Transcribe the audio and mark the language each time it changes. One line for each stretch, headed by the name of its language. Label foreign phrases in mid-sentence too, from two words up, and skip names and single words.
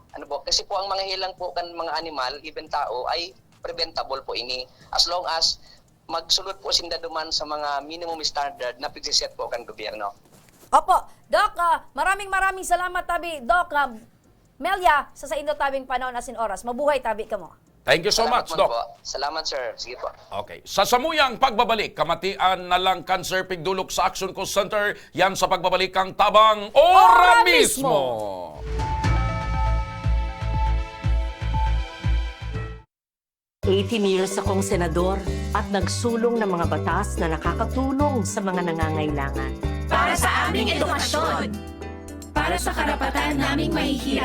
Bikol: Kasi po ang mga helang po kan mga animal, even tao ay preventable po ini as long as magsulod po sinda duman sa mga
English: minimum standard
Bikol: na pigsiset po kan gobyerno. Opo. Doc,
Filipino: maraming salamat
Bikol: tabi. Doc, Melia, sa indo tabing panahon asin oras. Mabuhay tabi ka mo.
English: Thank you so much, Doc.
Filipino: Salamat, sir. Sige po.
Bikol: Okay. Sa samuyang pagbabalik, kamatian na lang cancer pigdulok sa Action Call Center. Yan sa pagbabalik ang tabang ora mismo.
Filipino: 18 years akong senador at nagsulong ng mga batas na nakakatulong sa mga nangangailangan. Para sa aming edukasyon. Para sa karapatan naming mahihirap.